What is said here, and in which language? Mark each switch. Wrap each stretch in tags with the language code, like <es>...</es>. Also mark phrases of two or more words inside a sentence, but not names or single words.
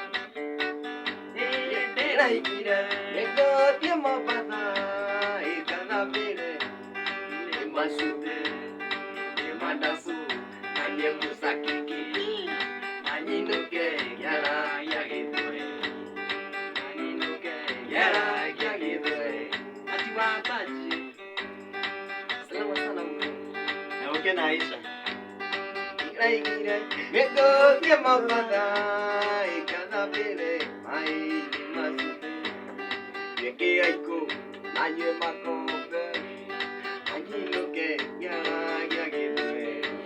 <ki>ndĩraigire nĩngũthiĩ Mombasa ĩkathambĩre nĩ macumbi nĩ mandacu na nĩ mũcakiki na nyinũke kĩara gĩa Gĩthweri na nyinũke kĩara gĩa Gĩthweri Ati wa Baji.</ki> <sw>salama sana mtu</sw> <ki>Na ũke na Aisha. ndĩraigire nĩngũthiĩ Mombasa ĩkathambĩre maĩ nĩ macumbi Nikia iko na nyue makombe na nyinũke kĩara gĩa Gĩthweri</ki>